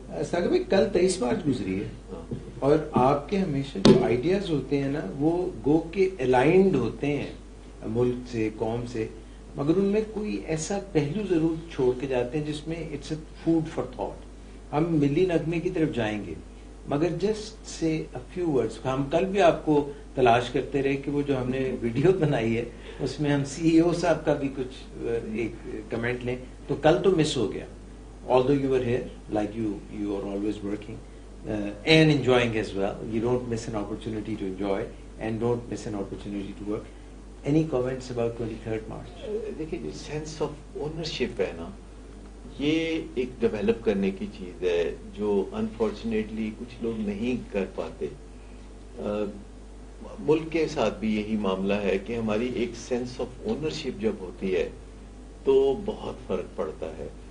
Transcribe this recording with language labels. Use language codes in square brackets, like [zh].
[ur] ساگر بھائی, کل 23 مارچ گزری ہے اور آپ کے ہمیشہ جو آئیڈیاز ہوتے ہیں نا وہ گو کے الائنڈ ہوتے ہیں ملک سے, قوم سے, مگر ان میں کوئی ایسا پہلو ضرور چھوڑ کے جاتے ہیں جس میں [en] It's a food for thought. [ur] ہم ملی نغمے کی طرف جائیں گے مگر [en] Just say a few words. [ur] ہم کل بھی آپ کو تلاش کرتے رہے کہ وہ جو ہم نے ویڈیو بنائی ہے اس میں ہم CEO صاحب کا بھی کچھ ایک کمنٹ لیں, تو کل تو مس ہو گیا. [en] although you were here, like you are always working and enjoying as well. You don't miss an opportunity to enjoy and don't miss an opportunity to work. Any comments about 23rd March? [ur] دیکھیں جو sense of ownership ہے نا, یہ ایک develop کرنے کی چیز ہے جو انفارچونیٹلی کچھ لوگ نہیں کر پاتے. ملک کے ساتھ بھی یہی معاملہ ہے کہ ہماری ایک سینس آف اونرشپ جب ہوتی ہے تو بہت فرق پڑتا ہے.